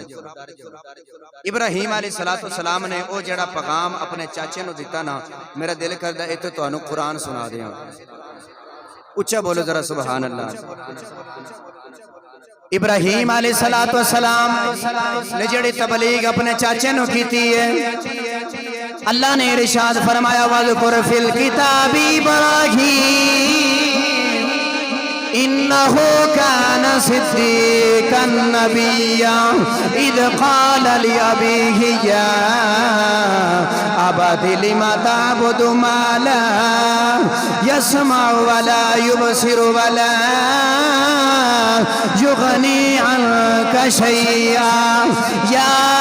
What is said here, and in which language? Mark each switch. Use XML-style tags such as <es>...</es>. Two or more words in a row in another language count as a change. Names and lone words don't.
<pa>ابراہیم علیہ السلام نے او جیہڑا پیغام اپنے چاچے نوں دتا نا، میرا دل کردا اتھے تہانوں قرآن سنا دیاں. اچا بولو ذرا سبحان اللہ. ابراہیم علیہ السلام نے جیہڑی تبلیغ اپنے چاچے نوں کیتی ہے، اللہ نے ارشاد فرمایا</pa> <ar>واذكر في الكتاب إبراهيم إنه كان صديقا نبيا إذ قال لأبيه يا أبت لم تعبد ما لا يسمع ولا يبصر ولا يغني عنك شيئا يا</ar>